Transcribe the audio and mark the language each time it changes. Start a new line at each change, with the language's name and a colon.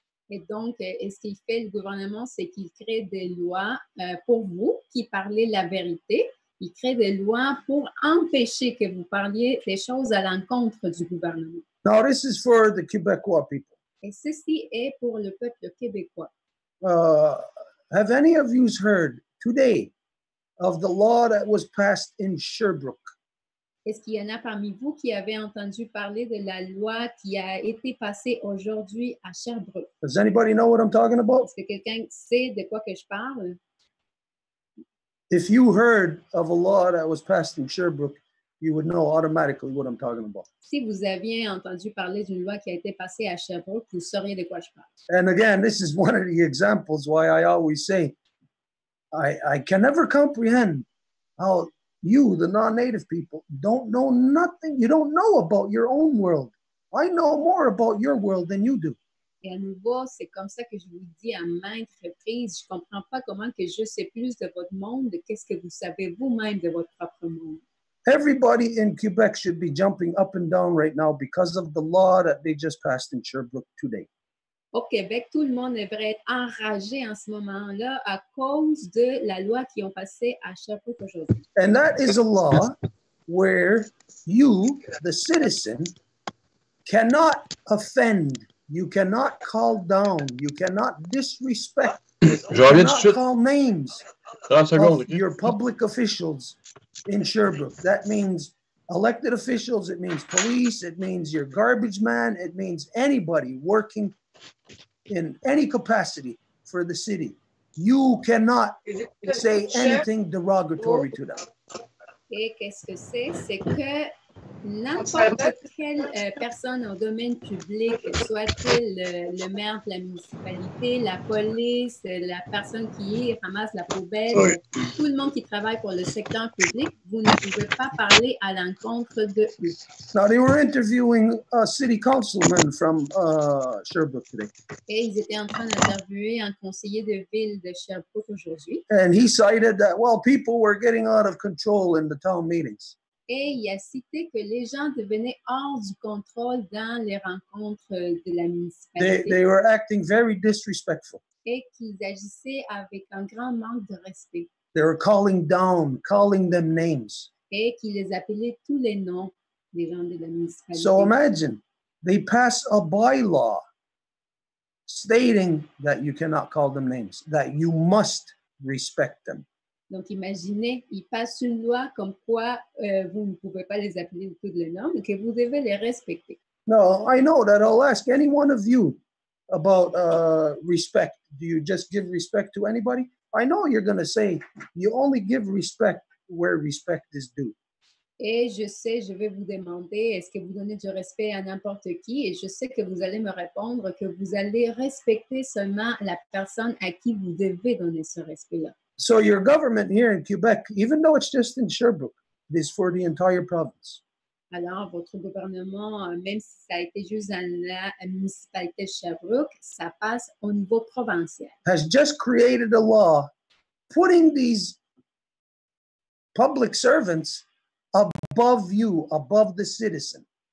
French: Et donc, ce qu'il fait le gouvernement, c'est qu'il crée des lois pour vous qui parlez la vérité. Il crée des lois pour empêcher que vous parliez des choses à l'encontre du gouvernement.
English: Now, this is for the Quebecois people.
French: Et ceci est pour le peuple québécois.
English: Have any of you heard today of the law that was passed in Sherbrooke?
French: Est-ce qu'il y en a parmi vous qui avez entendu parler de la loi qui a été passée aujourd'hui à Sherbrooke?
English: Does anybody know what I'm talking about?
French: Est-ce que quelqu'un sait de quoi que je parle?
English: If you heard of a law that was passed in Sherbrooke, you would know automatically what I'm talking about.
French: Si vous aviez entendu parler d'une loi qui a été passée à Sherbrooke, vous sauriez de quoi je parle.
English: And again, this is one of the examples why I always say, I can never comprehend how you, the non-native people, don't know nothing. You don't know about your own world. I know more about your world than you do.
French: Et à nouveau, c'est comme ça que je vous dis à maintes reprises. Je ne comprends pas comment que je sais plus de votre monde, de qu'est-ce que vous savez vous-même de votre propre monde.
English: Everybody in Quebec should be jumping up and down right now because of the law that they just passed in Sherbrooke today.
French: Au Québec, tout le monde devrait être enragé en ce moment-là à cause de la loi qui ont passée à Sherbrooke aujourd'hui.
English: And that is a law where you, the citizen, cannot offend You cannot call down. You cannot disrespect.
French: Je reviens tout de suite.
English: Call names
French: 30 secondes.
English: of OK? your public officials in Sherbrooke. That means elected officials. It means police. It means your garbage man. It means anybody working in any capacity for the city. You cannot say anything derogatory to them.
French: Et qu'est-ce que c'est? C'est que n'importe quelle personne en domaine public, soit-il le maire de la municipalité, la police, la personne qui ramasse la poubelle, tout le monde qui travaille pour le secteur public, vous ne pouvez pas parler à l'encontre de eux.
English: Now, they were interviewing a city councilman from Sherbrooke today.
French: Et ils étaient en train d'interviewer un conseiller de ville de Sherbrooke aujourd'hui.
English: And he cited that, well, people were getting out of control in the town meetings.
French: Et il a cité que les gens devenaient hors du contrôle dans les rencontres de la municipalité.
English: They were acting very disrespectful.
French: Et qu'ils agissaient avec un grand manque de respect.
English: They were calling them names.
French: Et qu'ils les appelaient tous les noms des gens de la municipalité.
English: So imagine, they pass a bylaw stating that you cannot call them names, that you must respect them.
French: Donc, imaginez, ils passent une loi comme quoi vous ne pouvez pas les appeler de tous les noms, mais que vous devez les respecter.
English: No, I know that I'll ask any one of you about respect. Do you just give respect to anybody? I know you're going to say you only give respect where respect is due.
French: Et je sais, je vais vous demander, est-ce que vous donnez du respect à n'importe qui? Et je sais que vous allez me répondre que vous allez respecter seulement la personne à qui vous devez donner ce respect-là.
English: So your government here in Quebec, even though it's just in Sherbrooke, is for the entire province.
French: Alors, votre gouvernement, même si ça a été juste dans la municipalité de Sherbrooke, ça passe au niveau provincial.
English: Has just created a law putting these public servants above you, above the citizen.